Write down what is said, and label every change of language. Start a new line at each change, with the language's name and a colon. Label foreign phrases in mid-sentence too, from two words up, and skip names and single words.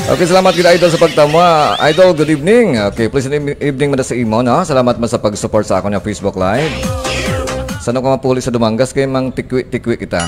Hiligaynon: Okay, salamat kita Idol sa pagtama. Idol,
English: good evening.
Hiligaynon: Okay,
English: please evening
Hiligaynon: mo sa imo, no? Salamat man sa pag-support sa ako ng Facebook Live. Sana ko mapuli sa Dumangas kay mang tikwi kita.